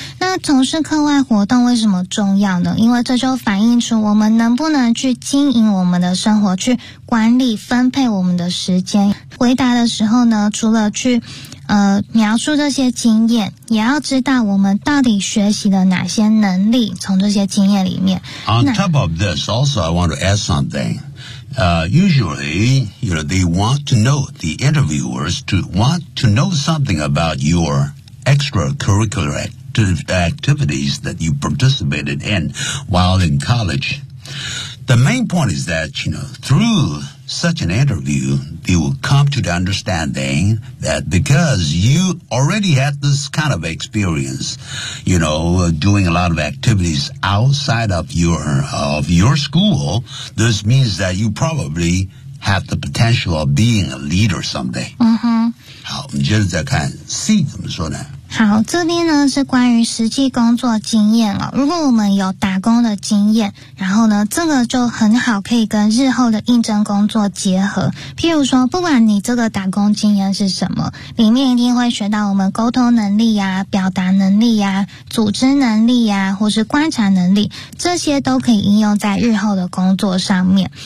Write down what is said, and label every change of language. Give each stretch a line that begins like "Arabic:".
Chinese: 那从事课外活动为什么重要呢？因为这就反映出我们能不能去经营我们的生活，去管理分配我们的时间。回答的时候呢，除了去描述这些经验，也要知道我们到底学习了哪些能力，从这些经验里面。
English: On top of this, also I want to add something. Usually, you know, they want to know, the interviewers to want to know something about your extracurricular activities that you participated in while in college. The main point is that, you know, through such an interview, they will come to the understanding that because you already had this kind of experience, you know, doing a lot of activities outside of your school, this means that you probably have the potential of being a leader someday.
Chinese: 嗯哼。好，我们接着再看 C 怎么说呢？好，这边呢是关于实际工作经验了。如果我们有打工的经验，然后呢，这个就很好可以跟日后的应征工作结合。譬如说，不管你这个打工经验是什么，里面一定会学到我们沟通能力呀、表达能力呀、组织能力呀，或是观察能力，这些都可以应用在日后的工作上面。